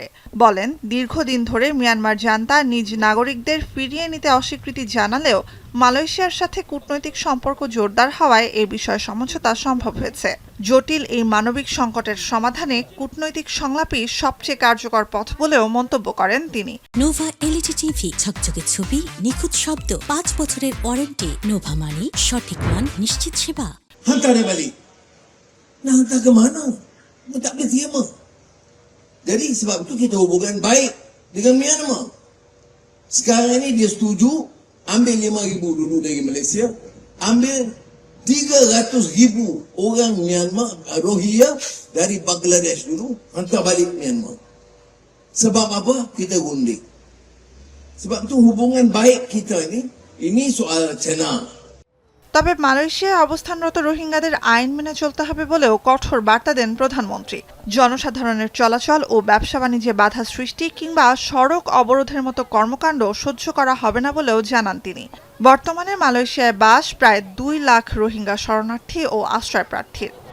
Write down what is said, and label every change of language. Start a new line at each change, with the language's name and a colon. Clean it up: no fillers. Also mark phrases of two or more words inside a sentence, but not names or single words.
Bangla: বলেন, দীর্ঘদিন ধরে মিয়ানমার জান্তা নিজ নাগরিকদের ফিরিয়ে নিতে অস্বীকৃতি জানালেও মালয়েশিয়ার সাথে কূটনৈতিক সম্পর্ক জোরদার হওয়ায় এ বিষয়ে সমঝোতা সম্ভব হয়েছে। জটিল এই মানবিক সংকটের সমাধানে কূটনৈতিক সংলাপই সবচেয়ে কার্যকর পথ বলেও মন্তব্য করেন তিনি। নোভা এলইডি টিভি, ঝকঝকে ছবি, নিখুঁত শব্দ, ৫ বছরের ওয়ারেন্টি। নোভা মানে সঠিক মান, নিশ্চিত সেবা।
Malay: Hantar dia balik. Nak hantar ke mana? Dia tak boleh terima. Jadi sebab itu kita hubungan baik dengan Myanmar. Sekarang ini dia setuju ambil 5,000 dulu dari Malaysia, ambil 300,000 orang Myanmar Rohingya dari Bangladesh dulu, hantar balik Myanmar. Sebab apa? Kita gundik. Sebab itu hubungan baik kita ini soal China.
Bangla: তবে মালয়েশিয়ায় অবস্থানরত রোহিঙ্গাদের আইন মেনে চলতে হবে বলেও কঠোর বার্তা দেন প্রধানমন্ত্রী। জনসাধারণের চলাচল ও ব্যবসা বাণিজ্যে বাধা সৃষ্টি কিংবা সড়ক অবরোধের মতো কর্মকাণ্ড সহ্য করা হবে না বলেও জানান তিনি। বর্তমানে মালয়েশিয়ায় বাস প্রায় ২ লাখ রোহিঙ্গা শরণার্থী ও আশ্রয়প্রার্থীর।